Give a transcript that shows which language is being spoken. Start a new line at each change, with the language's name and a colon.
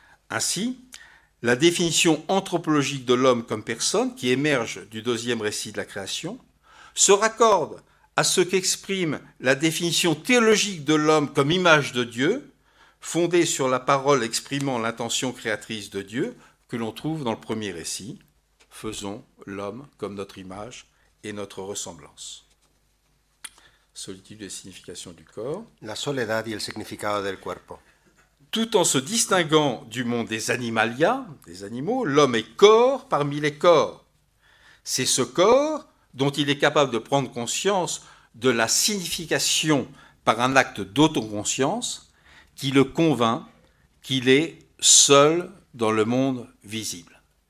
French: Ainsi, la définition anthropologique de l'homme comme personne, qui émerge du deuxième récit de la création, se raccorde à ce qu'exprime la définition théologique de l'homme comme image de Dieu, fondée sur la parole exprimant l'intention créatrice de Dieu, que l'on trouve dans le premier récit. Faisons l'homme comme notre image et notre ressemblance. Solitude et signification du corps.
Spanish: La soledad y el significado del cuerpo.
French: Tout en se distinguant du monde des animalia, des animaux, l'homme est corps parmi les corps. C'est ce corps dont il est capable de prendre conscience de la signification par un acte d'autoconscience qui le convainc qu'il est seul dans le monde visible.